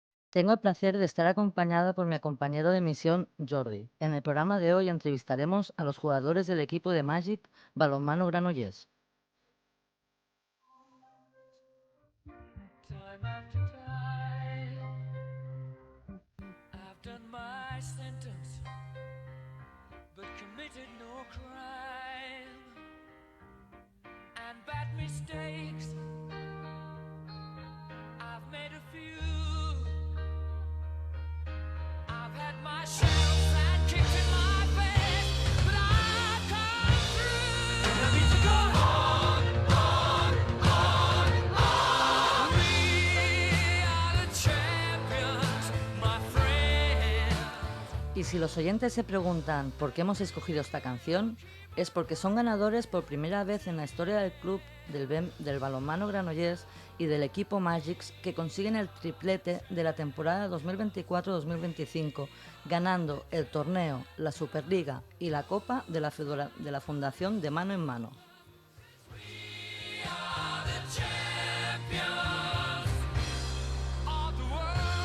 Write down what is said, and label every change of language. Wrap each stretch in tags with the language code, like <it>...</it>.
<es>Tengo el placer de estar acompañada por mi compañero de misión, Jordi. En el programa de hoy entrevistaremos a los jugadores del equipo de Magic Balonmano Granollers.</es> <en>Time after time, I've done my sentence, but committed no crime. And bad mistakes, I've made a few. I've had my shells and kicked in my face, but I've come through. And I need to go on, on. We are the champions, my friend.</en> <es>Y si los oyentes se preguntan por qué hemos escogido esta canción, es porque son ganadores por primera vez en la historia del club del balonmano Granollers y del equipo Magics, que consiguen el triplete de la temporada 2024-2025, ganando el torneo, la Superliga y la Copa de la Fundación de Mano en Mano.</es> <en>We are the champions of the world.</en>